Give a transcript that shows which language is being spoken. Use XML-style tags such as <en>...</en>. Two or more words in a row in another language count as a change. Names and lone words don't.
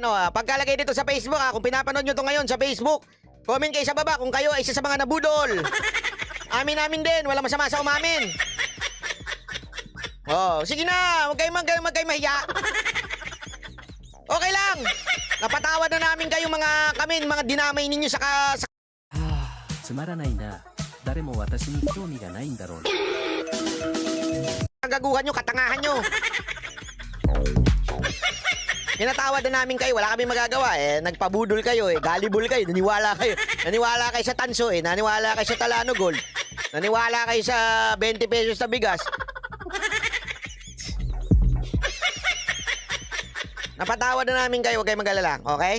<tl>O, pagkalagay dito sa Facebook, kung pinapanood nyo to ngayon sa Facebook, comment kayo sa baba kung kayo ay isa sa mga nabudol. Amin-amin din, wala masama sa umamin. O, sige na, wag kayo mahiya. Okay lang. Napatawad na namin kayong mga dinamay ninyo sa</tl> <ja>つまらないな。誰も私に興味がないんだろうな。</ja> <tl>kagaguhan nyo, katangahan nyo. Pinatawad na namin kayo, wala kami magagawa eh. Nagpabudol kayo eh, gullible kayo, naniwala kayo. Naniwala kayo sa tanso eh, naniwala kayo sa Talano Gold. Naniwala kayo sa 20 pesos na bigas. Napatawad na namin kayo, huwag kayo mag-alala, okay?</tl>